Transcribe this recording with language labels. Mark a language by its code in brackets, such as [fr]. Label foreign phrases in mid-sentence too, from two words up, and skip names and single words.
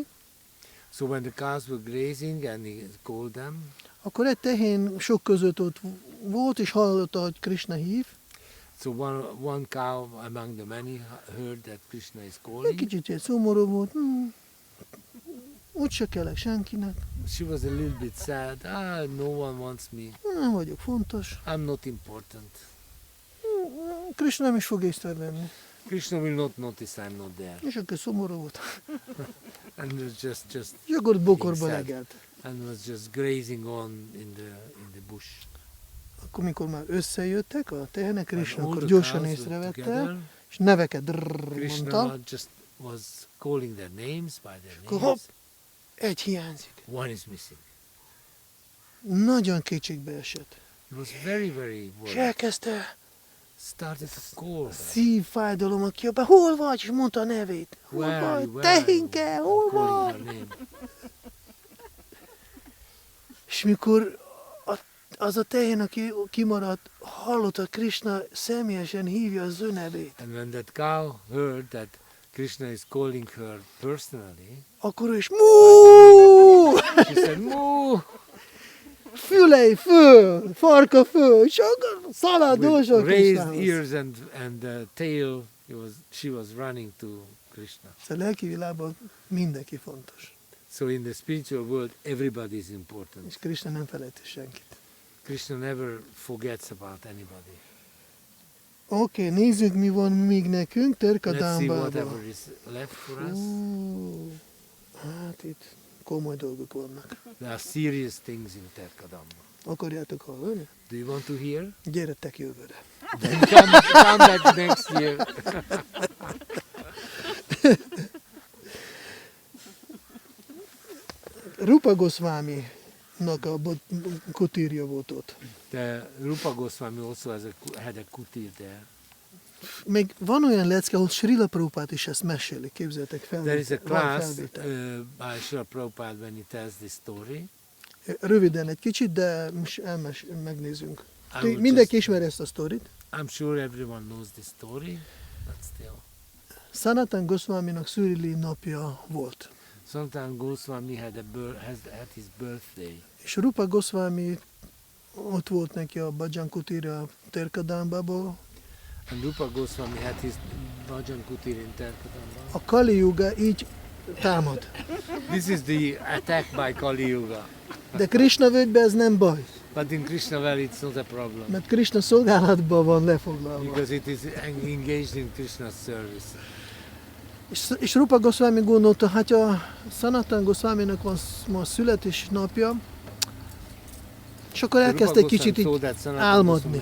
[en] So when the cows were grazing and he called them, [hu] akkor egy tehén sok között ott volt, és hallotta, hogy Krishna hív. [en] so one cow among the many heard that Krishna is [hu] Egy [en] calling. [hu] kicsit egy szomorú volt, úgyse kellek senkinek, [en] She was a little bit sad. No one wants me. [hu] nem vagyok fontos. [en] I'm not important. [hu] Krishna nem is fog észrevenni. [en] Krishna will not notice I'm not there. [hu] És akkor szomorú volt. [en] And was just [hu] És akkor bokorba [en] Sad. [hu] legelt. [en] and was just grazing on in the bush. [hu] akkor mikor már összejöttek a tehenek, Krishna [en] all [hu] akkor [en] the [hu] gyorsan [en] cows were [hu] észrevette, [en] together, [hu] és neveket mondta, [en] Krishna just was calling their names by their [hu] akkor hopp, [en] names. [hu] egy hiányzik. [en] One is missing. [hu] Nagyon kétségbe esett. [en] He was very, very [hu] És [en] worried. [hu] elkezdte [en] Started to call them. [hu] szívfájdalommal kiabál, hol vagy? És mondta a nevét. Hol [en] Where are [hu] vagy? [en] you? Where are you? [hu] Tehinke, hol [en] Calling [hu] vagy? [en] her name. [hu] És mikor az a tehén, aki kimaradt, hallotta, Krishna személyesen hívja az ő nevét, [en] And when that cow heard that Krishna is calling her personally, [hu] akkor ő is mú! [en] she said, "Moo!" [hu] Fülei föl, farka föl, és akkor szalad [en] With [hu] dolgozol [en] raised [hu] Krishnához. [en] ears and tail, she was running to Krishna. [hu] Szóval a lelki világban mindenki fontos. [en] So in the spiritual world, everybody is important. [hu] És Krishna nem felejti senkit. [en] Krishna never forgets about anybody. [hu] Oké, nézzük, mi van még nekünk [en] Let's see [hu] Terkadámbában. [en] whatever is left for us. [hu] Hát itt komoly dolgok vannak. [en] There are serious things in Terkadamba. [hu] Akarjátok hallani? [en] Do you want to hear? [hu] Gyertek jövőre. [en] Then come back next year. [hu] Rupa Gosvāmīnak a kutírja volt ott. [en] The Rupa Gosvāmī also had a kutir there. [hu] Még van olyan lecke, ahol Srila Prabhupád is ezt meséli, képzeljétek fel. [en] There is a [hu] van [en] class [hu] felvétel. [en] by Srila Prabhupada when he tells this story. [hu] Röviden egy kicsit, de most megnézzünk. [en] I will [hu] Mindenki [en] just- [hu] ismeri ezt a sztorit. [en] I'm sure everyone knows this story, but still. [hu] Sanatan Gosvāmīnak szürili napja volt. [en] Sanatan Gosvāmī had his birthday. [hu] És Rupa Gosvāmī ott volt neki a Bhajan kutírja Terkadámbából. [en] And Rupa Gosvāmī had his Bhajan kutir in Terkadamba. [hu] A Kali Yuga így támad. [en] This is the attack by Kali Yuga. [hu] De Krishna völgyben ez nem baj, [en] But in Krishna Valley it's not a problem. [hu] mert Krishna szolgálatban van lefoglalva. [en] Because it is engaged in Krishna's service. [hu] És Rupa Gosvāmī gondolta, hát a Sanatan Gosvāmīnak van ma születésnapja, és akkor elkezd egy kicsit [en] saw [hu] így [en] that Sanatan [hu] álmodni.